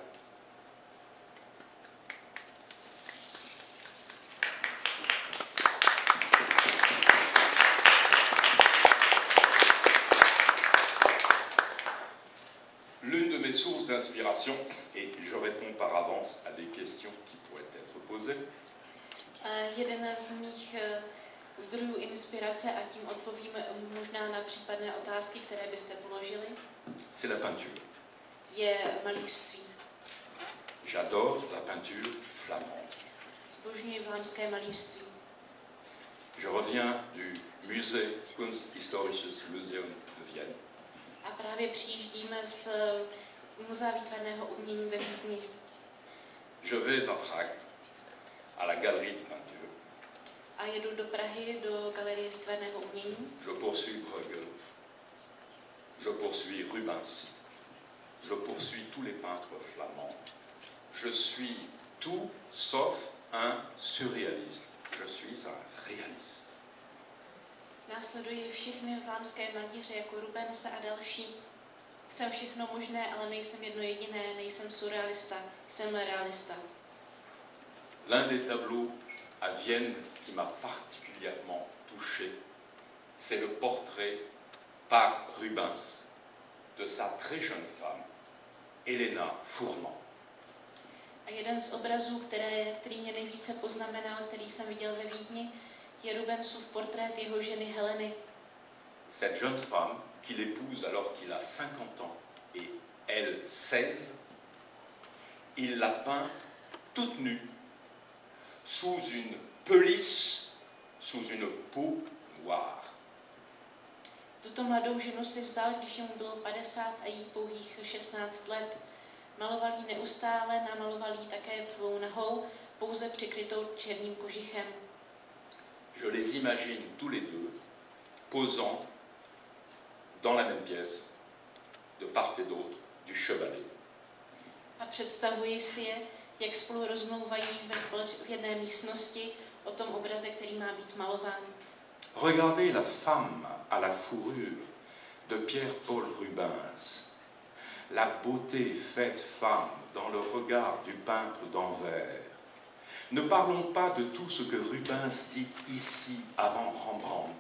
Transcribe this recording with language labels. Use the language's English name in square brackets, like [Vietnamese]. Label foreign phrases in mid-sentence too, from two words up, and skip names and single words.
[French] L'une de mes sources d'inspiration, et je réponds par avance à des questions qui pourraient être posées, [Czech] Jeden z mých zdrojů inspirace, a tím odpovím možná na případné otázky, které byste položili, [French] c'est la peinture. [Czech] je malířství. [French] J'adore la peinture flamande. [Czech] Zbožňuji vlámské malířství. [French] Je reviens du Musée Kunsthistorisches Museum de Vienne. [Czech] A právě přijíždíme z Muzea výtvarného umění ve Vídni. [French] Je vais à Prague, à la Galerie de Peinture. [Czech] A jedu do Prahy, do Galerie výtvarného umění. [French] Je poursuis Bruegel. Je poursuis Rubens. Je poursuis tous les peintres flamands. Je suis tout sauf un surréaliste. Je suis un réaliste. [Czech] Následuji všechny vlámské malíře jako Rubense a další. Jsem všechno možné, ale nejsem jedno jediné, nejsem surrealista, jsem realista. [French] L'un des tableaux à Vienne qui m'a particulièrement touché c'est le portrait par Rubens de sa très jeune femme, Elena Furman. [Czech] A jeden z obrazů, který mě nejvíce poznamenal, který jsem viděl ve Vídni, je Rubensův portrét jeho ženy Heleny. [French] Cette jeune femme qu'il épouse alors qu'il a 50 ans et elle 16, il la peint toute nue, sous une pelisse, sous une peau noire. [Czech] Tuto mladou ženu si vzal, když mu bylo 50 a jí pouhých 16 let. Maloval jí neustále, namaloval jí také celou nahou, pouze přikrytou černým kožichem. [French] Je les imagine tous les deux posant dans la même pièce, de part et d'autre du chevalet. [Czech] A představuji si je, jak spolu rozmlouvají v jedné místnosti o tom obraze, který má být malován. [French] Regardez la femme à la fourrure de Pierre-Paul Rubens, la beauté faite femme dans le regard du peintre d'Anvers. Ne parlons pas de tout ce que Rubens dit ici avant Rembrandt.